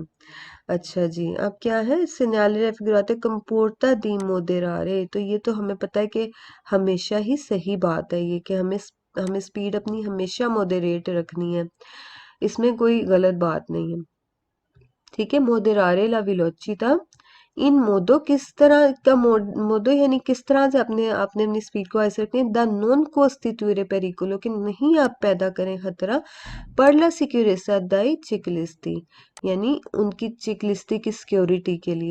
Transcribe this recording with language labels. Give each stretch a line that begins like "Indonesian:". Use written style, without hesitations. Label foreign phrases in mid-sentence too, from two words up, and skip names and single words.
Hindi: अच्छा जी, अब क्या है,
Italian: segnale raffigurato comporta di moderare,
Hindi: तो ये तो हमें पता है कि हमेशा ही सही बात है ये, कि हमें स्पीड अपनी हमेशा मॉडरेट रखनी है, इसमें कोई गलत बात नहीं है। ठीक है,
Italian: moderare la velocità, in modo
Hindi: किस तरह का मोदो यानी किस तरह से अपने आपने अपनी स्पीड को ऐसे रखनी है,
Italian: da non costituire pericolo
Hindi: कि नहीं आप पैदा करें खतरा,
Italian: per la sicurezza dei ciclisti
Hindi: यानी उनकी चिकलिस्ती की सिक्योरिटी के लिए।